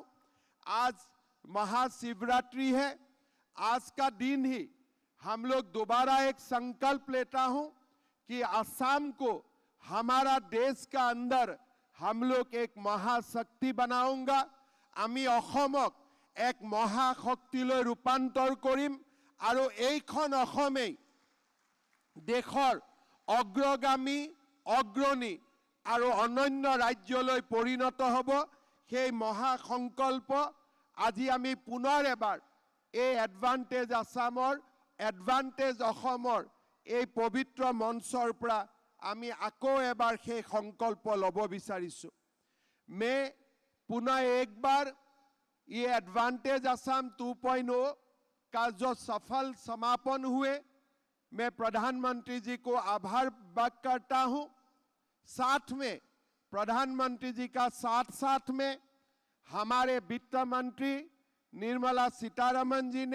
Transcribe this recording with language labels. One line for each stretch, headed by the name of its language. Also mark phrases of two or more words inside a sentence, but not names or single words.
Hindi: आज महाशिवरात्रि है। आज का दिन ही हम लोग दोबारा एक संकल्प लेता हूँ कि असम को हमारा देश का अंदर हम लोग एक महाशक्ति बनाऊंगा।
Assamese: আমি অসমক এক মহাশক্তিলৈ ৰূপান্তৰ কৰিম আৰু এইখন অসমেই দেশৰ অগ্ৰগামী অগ্ৰণী और অন্য ৰাজ্যলৈ পৰিণত হ'ব। সেই মহাসংকল্প আজি আমি পুনৰ এবাৰ এডভান্টেজ আসামৰ এডভান্টেজ অসমৰ এই পৱিত্ৰ মঞ্চৰ পৰা আমি আকৌ এবাৰ সেই সংকল্প ল'ব বিচাৰিছো।
Hindi: मैं पुनः एक बार ये एडवांटेज असम 2.0 का जो सफल समापन हुए, मैं प्रधानमंत्री जी को आभार व्यक्त करता हूं। साथ में प्रधानमंत्री जी का साथ साथ में हमारे वित्त मंत्री निर्मला सीतारमण जी